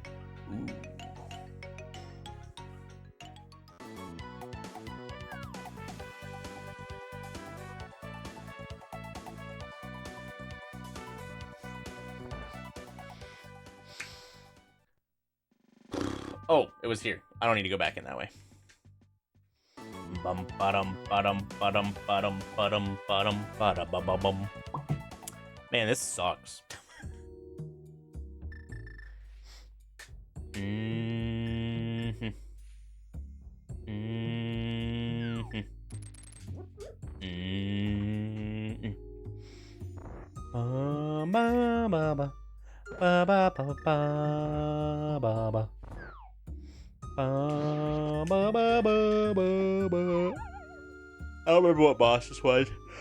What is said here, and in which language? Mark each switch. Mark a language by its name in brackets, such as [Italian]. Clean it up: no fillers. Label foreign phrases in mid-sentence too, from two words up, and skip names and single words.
[English] Ooh. Oh, it was here. I don't need to go back in that way. Bum ba-dum ba-dum ba-dum ba-dum ba-dum ba-dum ba-da-ba-ba-bum. Man, this sucks. Mm-hmm. Mm-hmm. Mm-hmm. Ba-ba-ba-ba. Ba-ba-ba-ba-ba-ba. Ba-ba-ba-ba-ba. I don't remember what boss this was.